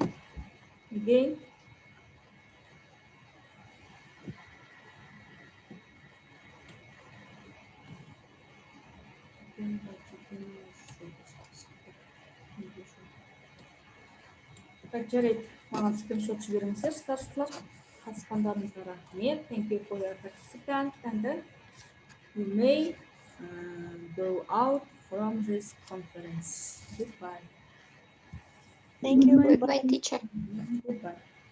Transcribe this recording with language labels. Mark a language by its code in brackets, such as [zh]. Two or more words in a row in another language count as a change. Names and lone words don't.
[kk] Гейн. Так, жарайды. Маған скриншот жіберіңіздер, старосталар. Қатысқандарыңызға рахмет. [en] Thank you for your participant and you may go out from this conference. Goodbye. Thank you. Goodbye, teacher. Goodbye.